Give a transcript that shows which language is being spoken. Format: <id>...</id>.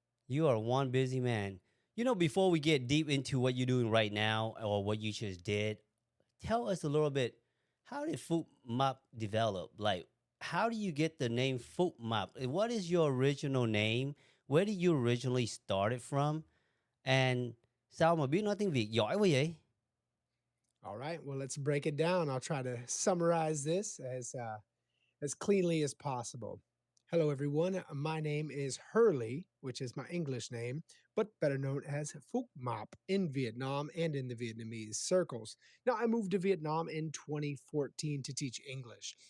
<en>You are one busy man. Before we get deep into what you're doing right now or what you just did, tell us a little bit, how did Phúc Mập develop? Like, how do you get the name Phúc Mập? What is your original name? Where did you originally start it from?</en> <vi>And sao mà biết nói tiếng Việt giỏi quá vậy?</vi> <en>All right. Well, let's break it down. I'll try to summarize this as cleanly as possible. Hello, everyone. My name is Hurley, which is my English name, but better known as Phúc Map in Vietnam and in the Vietnamese circles. Now, I moved to Vietnam in 2014 to teach English.</en>